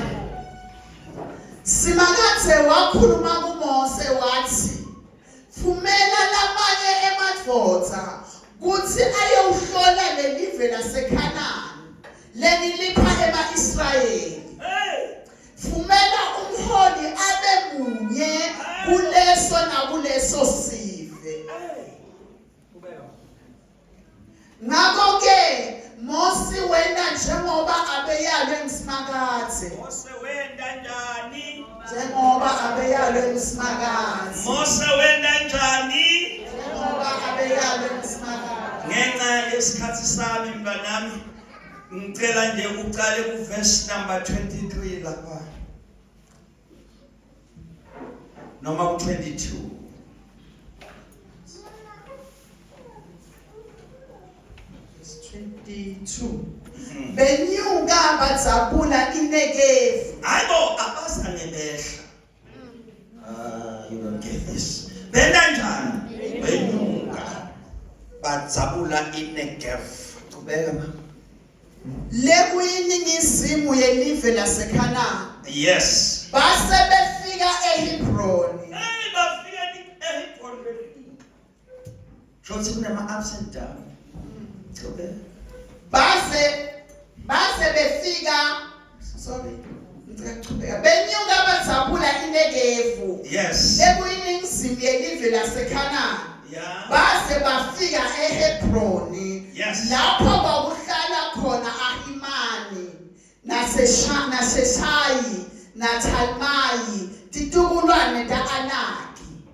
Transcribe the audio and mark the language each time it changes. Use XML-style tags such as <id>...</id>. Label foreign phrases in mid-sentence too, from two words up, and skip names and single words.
<ss>simakathe wakhuluma kuMose wathi fumela lamanye emadvodza kuthi ayewuhlola lelive laseKhanani lenilipha ema-Israyeli fumela umholi abe munye kuleso nakuleso sive ngakho-ke Mose wenda njengoba abeyalwe ngisimakathe Mose wenda njani njengoba abeyalwe ngisimakathe Mose wenda njani njengoba abeyalwe ngisimakathe ngenxa yesikhathi sami mnganami ngicela nje uqale ku</ss> <en>verse number</en> <ss>23 lapha noma ku 22 benyuka badzabula iNegevu hayibo abazange behla</ss> <en>you don't get this</en> <ss>benda njani benyuka badzabula iNegevu qhubeka ma lekuyiningizimu yelive laseKhanani yes base befika eHebroni bafika eHebroni shothi kunama</ss> <en>ups and down</en> <ss>qhubeka base befika benyuka badzabula iNegevu yes lekuyiningizimu yelive laseKhanani base bafika eHebroni lapho kwakuhlala khona Ahimani naSeshayi naTalmayi titukulwane ta-Anaki</ss>